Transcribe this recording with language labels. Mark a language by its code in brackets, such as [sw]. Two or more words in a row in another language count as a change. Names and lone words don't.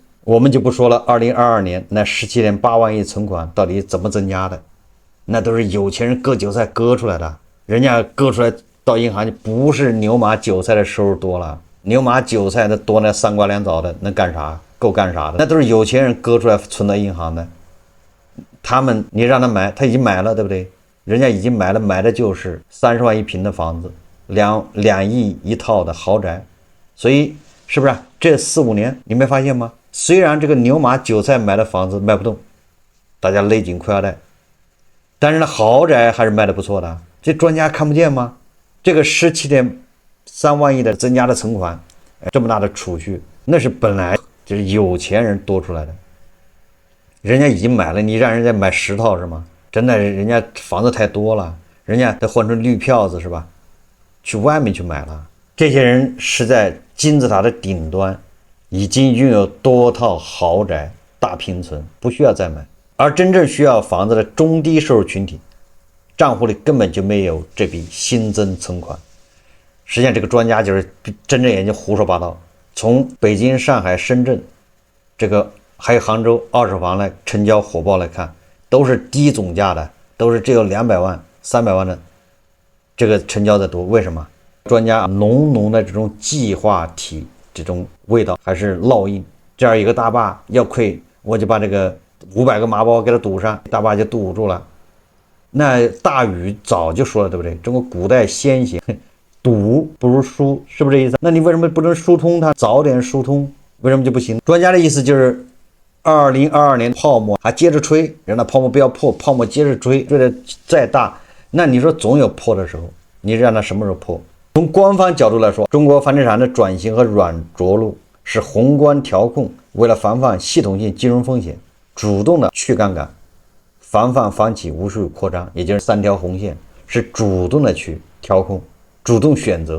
[zh] 我們就不說了2022年那17.8萬億存款到底怎麼增加的，那都是有錢人割韭菜割出来的，人家割出来到銀行就不是牛马韭菜的收入多了，牛马韭菜的多那3瓜2枣的能幹啥？夠幹啥的？那都是有錢人割出來存到銀行的。他们你讓他買，他已經買了，對不對？人家已經買了，買的就是30萬一平的房子，2億一套的豪宅。所以是不是這4、5 年你沒發現嗎？雖然這個牛馬韭菜買的房子賣不動，大家勒緊褲腰帶，但是呢豪宅還是賣的不錯的。這專家看不見嗎？這個17.3萬億的增加的存款，這麼大的儲蓄，那是本來就是有錢人多出來的。人家已經買了，你讓人家買10套是嗎？真的，人家房子太多了，人家得换成綠票子是吧？去外面去買了。這些人是在金字塔的頂端，已經擁有多套豪宅大平存，不需要再買。而真正需要房子的中低收入群體，賬戶裡根本就沒有這筆新增存款。實際上這個專家就是睜着眼睛胡說八道。從北京、上海、深圳這個還有杭州二手房來成交火爆來看，都是低總價的，都是只有200万、300萬的，這個成交的多。為什麼？專家濃濃的這種計劃體這種味道還是烙印。這樣一個大壩要虧我就把這個500個麻包給它堵上，大把就堵住了。那大禹早就說了，对不对？中國古代先贤堵不如疏，是不是這意思？那你為什麼不能疏通它？早點疏通，為什麼就不行？专家的意思就是2022年泡沫還接着吹，让它泡沫不要破，泡沫接着吹，吹得再大，那你說總有破的时候，你让它什麼時候破？從官方角度來說，中國房地產的轉型和軟着陸是宏觀調控，為了防範系統性金融風險，主動的去槓桿，防範房企無序擴張，也就是3條紅線，是主動的去調控，主動選擇。